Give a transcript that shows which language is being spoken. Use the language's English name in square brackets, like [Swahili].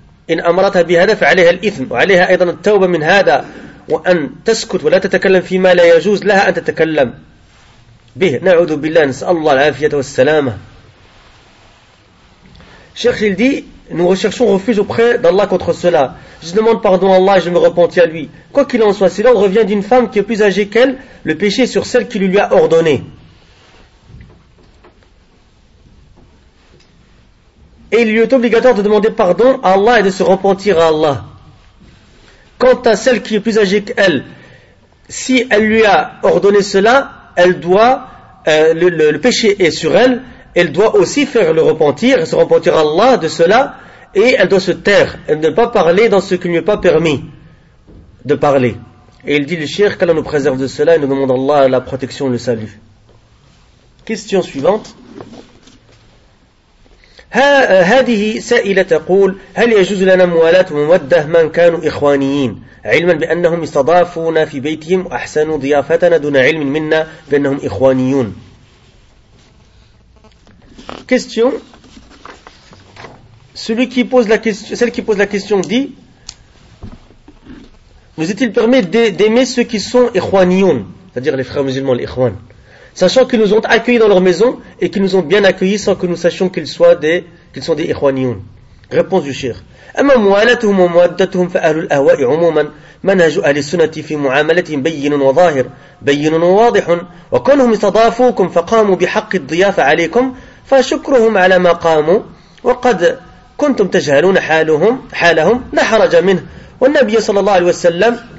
[Arabic] إن أمرتها بهذا فعليها الإثم وعليها أيضا التوبة من هذا وأن تسكت ولا تتكلم فيما لا يجوز لها أن تتكلم به نعوذ بالله نسأل الله العافية والسلامة شيخ الدي [French] Nous recherchons refuge auprès d'Allah contre cela. Je demande pardon à Allah et je me repentis à lui. Quoi qu'il en soit, si l'ordre vient d'une femme qui est plus âgée qu'elle, le péché est sur celle qui lui a ordonné. Et il lui est obligatoire de demander pardon à Allah et de se repentir à Allah. Quant à celle qui est plus âgée qu'elle, si elle lui a ordonné cela, elle doit, le péché est sur elle. Elle doit aussi faire le repentir, se repentir à Allah de cela, et elle doit se taire, elle ne doit pas parler dans ce qui ne lui est pas permis de parler. Et il dit le cheikh qu'Allah nous préserve de cela, et nous demande à Allah la protection et le salut. Question suivante. [Arabic] هذه سائلة تقول هل يجوز لنا موالاة ومودة من كانوا إخوانيين علما بأنهم استضافونا في بيتهم وأحسنوا ضيافتنا دون علم منا بأنهم إخوانيون. [French] Question. Celle qui pose la question dit: nous est-il permis d'aimer ceux qui sont ikhwaniyoun, c'est-à-dire les frères musulmans, les ikhwan, sachant qu'ils nous ont accueillis dans leur maison et qu'ils nous ont bien accueillis sans que nous sachions qu'ils sont des ikhwaniyoun? Réponse du cheikh: [Arabic] أما موالتهم ومودتهم فأهل الأهواء عموما منهج أهل السنة في معاملتهم بين وظاهر بين وواضح وكونهم استضافوكم فقاموا بحق الضيافة عليكم فشكرهم على ما قاموا وقد كنتم تجهلون حالهم لا حرج منه والنبي صلى الله عليه وسلم